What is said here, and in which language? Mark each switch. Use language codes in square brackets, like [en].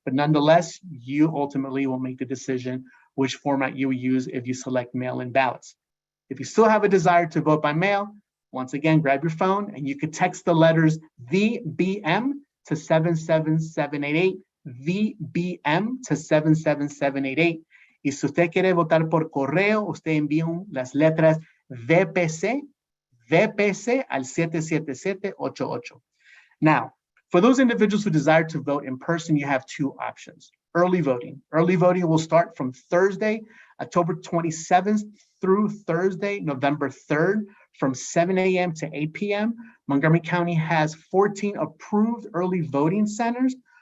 [en] But nonetheless, you ultimately will make the decision which format you will use if you select mail-in ballots. If you still have a desire to vote by mail, once again, grab your phone and you could text the letters VBM to 77788, VBM to 77788. [es] Y si usted quiere votar por correo, usted envía las letras VPC al 77788. [en] Now, for those individuals who desire to vote in person, you have two options. Early voting. Early voting will start from Thursday, October 27th through Thursday, November 3rd, from 7 a.m. to 8 p.m. Montgomery County has 14 approved early voting centers.